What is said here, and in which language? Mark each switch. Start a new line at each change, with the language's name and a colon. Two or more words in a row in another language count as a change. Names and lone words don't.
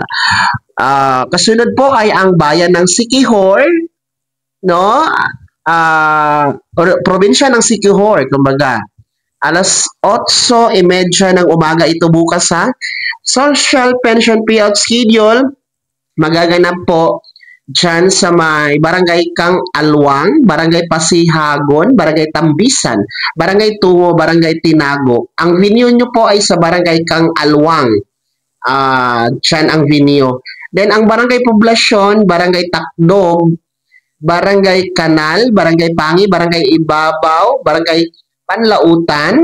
Filipino: Kasunod po ay ang bayan ng Siquijor, no? Probinsya ng Siquijor, kumbaga. Alas 8:30 ng umaga ito bukas ha.
English: Social pension payout schedule
Filipino: magaganap po dyan sa may Barangay Kang Alwang, Barangay Pasihagon, Barangay Tambisan, Barangay Tuwo, Barangay Tinago. Ang venue nyo po ay sa Barangay Kang Alwang. Dyan ang venue. Then ang barangay poblasyon, Barangay Takdog, Barangay Kanal, Barangay Pangi, Barangay Ibabaw, Barangay Panlautan.